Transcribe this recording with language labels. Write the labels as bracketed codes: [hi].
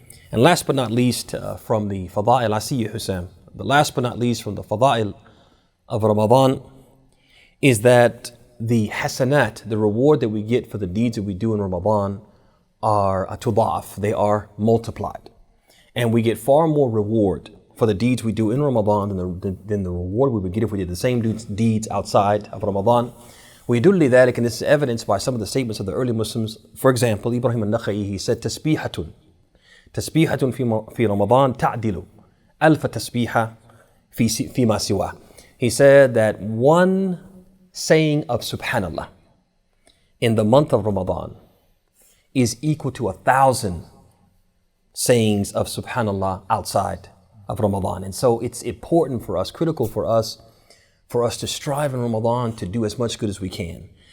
[en] And last but not least, from the Fada'il, as-Saafiy Husam, the last but not least from the Fada'il of Ramadan is that the hasanat, the reward that we get for the deeds that we do in Ramadan are tudaf, they are multiplied. And we get far more reward for the deeds we do in Ramadan than the reward we would get if we did the same deeds outside of Ramadan. [ar] ويدل ذلك, [en] and this is evidenced by some of the statements of the early Muslims. For example, Ibrahim al-Nakha'i, he said, [ar] تسبيحة في رمضان تعدل ألف تسبيحة فيما سواه. [en] He said that one saying of Subhanallah in the month of Ramadan is equal to 1,000 sayings of Subhanallah outside of Ramadan. And so it's important for us, critical for us to strive in Ramadan to do as much good as we can.